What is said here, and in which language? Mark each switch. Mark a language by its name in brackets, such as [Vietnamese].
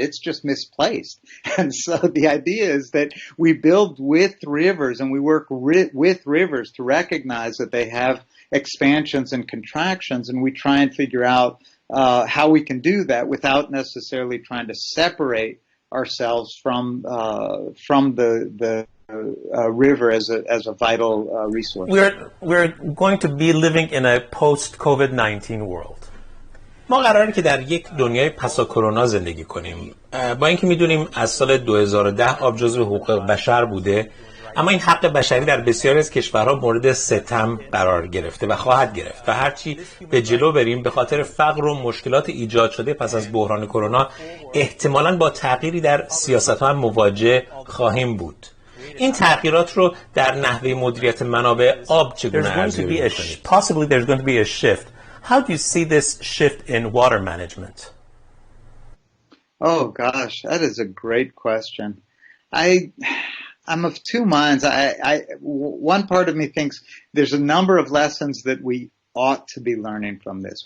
[English] It's just misplaced." And so the idea is that we build with rivers, and we work with rivers to recognize that they have expansions and contractions, and we try and figure out how we can do that without necessarily trying to separate ourselves from the river as a vital resource. We're going to be living in a post-COVID-19 world. [Persian] ما قراره که در یک دنیای پسا کرونا زندگی کنیم. با اینکه میدونیم از سال 2010 آب جزو حقوق بشر بوده، اما این حق بشری در بسیاری از کشورها مورد ستم قرار گرفته و خواهد گرفت و هرچی به جلو بریم به خاطر فقر و مشکلات ایجاد شده پس از بحران کرونا احتمالاً با تغییری در سیاست‌ها هم مواجه خواهیم بود. این تغییرات رو در نحوه مدیریت منابع آب چگونه ارزیابی می‌کنید؟ [English] Possibly there's going to be a shift. How do you see this shift in water management? Oh gosh, that is a great question. I'm of two minds. One part of me thinks there's a number of lessons that we ought to be learning from this.